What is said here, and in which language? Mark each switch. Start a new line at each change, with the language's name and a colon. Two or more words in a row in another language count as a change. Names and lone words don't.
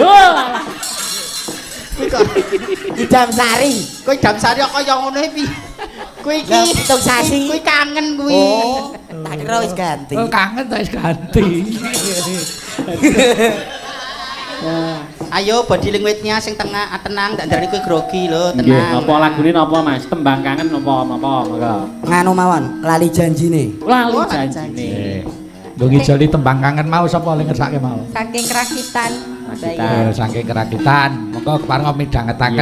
Javanese: Nyidam sari. Kowe jam sari kok kaya ngono piye? Kowe iki Lah, pitung sasi. Kowe kangen kuwi. Oh, tak kira wis ganti. Oh, kangen ta wis ganti. Ayo
English: body language-
Javanese: nya sing tengah tenang ndak ndarani kowe grogi lho, Nggih, tenang. napa lagune napa Mas? Tembang kangen napa monggo. Nganu mawon, lali janjine. Lali Oh, janjine. Lho ngijoli tembang kangen mau sapa le ngersake mau? Saking kerakitan. Oh, saking kerakitan. Monggo kepareng midhangetaken.